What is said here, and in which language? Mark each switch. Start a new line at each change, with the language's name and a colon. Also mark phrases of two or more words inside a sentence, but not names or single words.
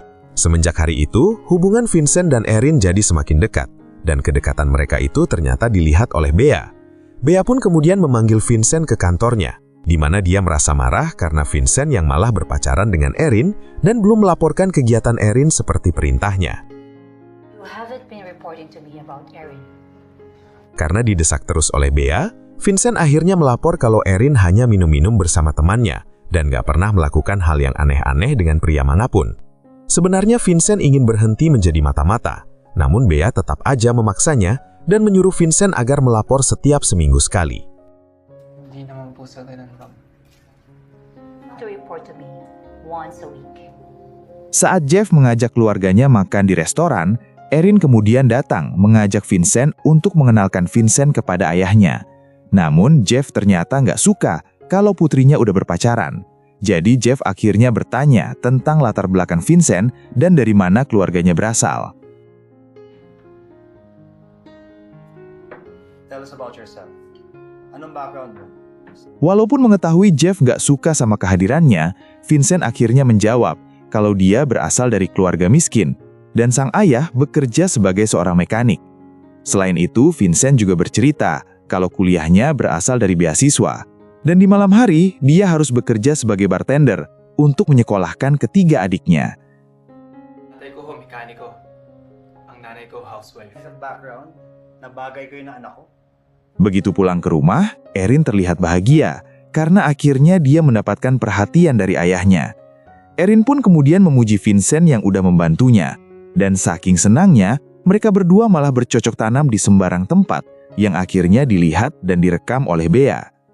Indonesian: Semenjak hari itu, hubungan Vincent dan Erin jadi semakin dekat, dan kedekatan mereka itu ternyata dilihat oleh Bea. Bea pun kemudian memanggil Vincent ke kantornya, di mana dia merasa marah karena Vincent yang malah berpacaran dengan Erin dan belum melaporkan kegiatan Erin seperti perintahnya.
English: You haven't been reporting to me about Erin.
Indonesian: Karena didesak terus oleh Bea, Vincent akhirnya melapor kalau Erin hanya minum-minum bersama temannya dan gak pernah melakukan hal yang aneh-aneh dengan pria manapun. Sebenarnya Vincent ingin berhenti menjadi mata-mata, namun Bea tetap aja memaksanya dan menyuruh Vincent agar melapor setiap seminggu sekali.
Filipino: Hindi naman po sa ganun, ma'am.
English: To report to me once a week.
Indonesian: Saat Jeff mengajak keluarganya makan di restoran, Erin kemudian datang mengajak Vincent untuk mengenalkan Vincent kepada ayahnya. Namun Jeff ternyata nggak suka kalau putrinya udah berpacaran. Jadi Jeff akhirnya bertanya tentang latar belakang Vincent dan dari mana keluarganya berasal.
English: Tell us about yourself.
Filipino: Anong background mo?
Indonesian: Walaupun mengetahui Jeff nggak suka sama kehadirannya, Vincent akhirnya menjawab kalau dia berasal dari keluarga miskin dan sang ayah bekerja sebagai seorang mekanik. Selain itu, Vincent juga bercerita kalau kuliahnya berasal dari beasiswa. Dan di malam hari, dia harus bekerja sebagai bartender untuk menyekolahkan ketiga adiknya.
Filipino: Tatay ko mekaniko. Ang nanay ko housewife. Isang background na bagay ko yung anak ko.
Indonesian: Begitu pulang ke rumah, Erin terlihat bahagia karena akhirnya dia mendapatkan perhatian dari ayahnya. Erin pun kemudian memuji Vincent yang udah membantunya. Dan saking senangnya, mereka berdua malah bercocok tanam di sembarang tempat yang akhirnya dilihat dan direkam oleh Bea.